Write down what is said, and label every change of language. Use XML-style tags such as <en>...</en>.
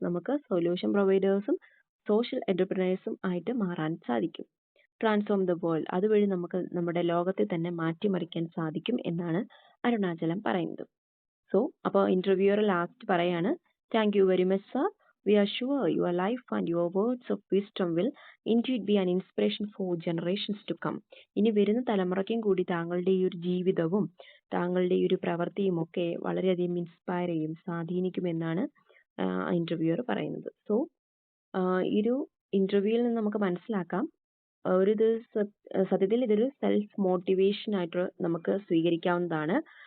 <ml>നമുക്ക് solution പ്രൊവൈഡേഴ്സും social എന്റർപ്രണേഴ്സും ആയിട്ട് മാറാൻ സാധിക്കും.</ml> <en>transform the world,</en> <ml>അതുവഴി നമുക്ക് നമ്മുടെ ലോകത്തെ തന്നെ മാറ്റിമറിക്കാൻ സാധിക്കും എന്നാണ് അരുണാചലം പറയുന്നത്. സോ അപ്പോൾ ഇന്റർവ്യൂവർ ലാസ്റ്റ് പറയാണ്,</ml> <en>Thank you very much sir. We are sure your life and your words of wisdom will indeed be an inspiration for generations to come.</en> <ml>ഇനി വരുന്ന തലമുറയ്ക്കും കൂടി താങ്കളുടെ ഈ ഒരു ജീവിതവും താങ്കളുടെ ഈ ഒരു പ്രവൃത്തിയും ഒക്കെ വളരെയധികം ഇൻസ്പയർ ചെയ്യും, സ്വാധീനിക്കുമെന്നാണ് ഇന്റർവ്യൂവർ പറയുന്നത്. സോ ഈ ഒരു ഇന്റർവ്യൂവിൽ നിന്ന് നമുക്ക് മനസ്സിലാക്കാം, സത്യത്തിൽ ഇതൊരു സെൽഫ് മോട്ടിവേഷൻ ആയിട്ട് നമുക്ക് സ്വീകരിക്കാവുന്നതാണ്.</ml>